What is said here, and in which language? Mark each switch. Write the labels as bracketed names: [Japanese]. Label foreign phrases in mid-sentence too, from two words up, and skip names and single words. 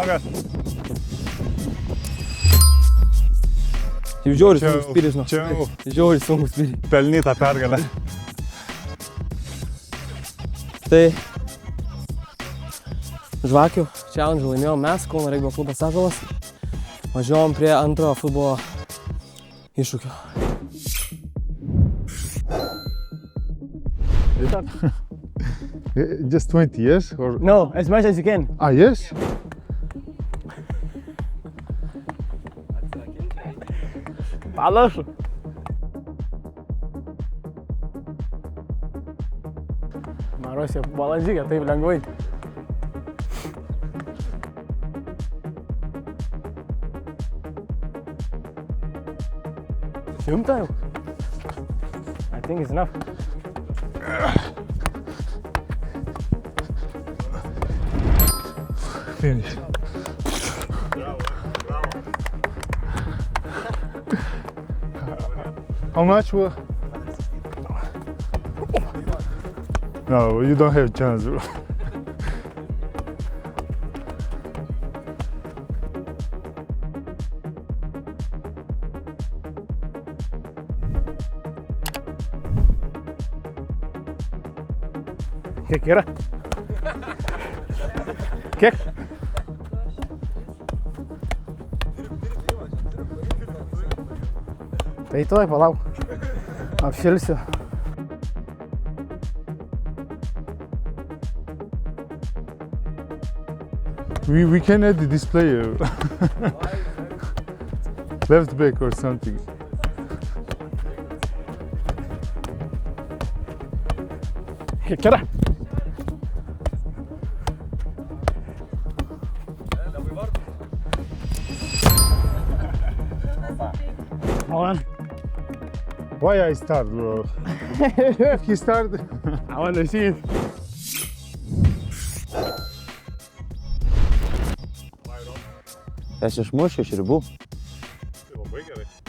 [Lithuanian] Jau žiauriai sunkus spyris, nu. Čia jau Žiauriai sunkus spyris. pelnyta pergalė. Tai žvakių challenge laimėjom mes, Kauno regbio klubas Ąžuolas. Važiuojam prie antrojo futbolo iššūkio. [English] Just 20 years? Or... No, as much as you can. Yes? [Lithuanian] Panašu. Marosė balandžykė, taip lengvai. Šimtą jau? [English] I think it's enough. Finish. How much will... No, you don't have chance, bro. [Lithuanian] Kiek yra? Kiek? Tai tuoj palauk. Apšilsiu. [English] We can add this player. Left back or something. [Lithuanian] Kiek yra? [English] Hold on. Why I start, bro? If he start... I want to see it. [Lithuanian] Aš išmušiu iš ribų. Labai gerai.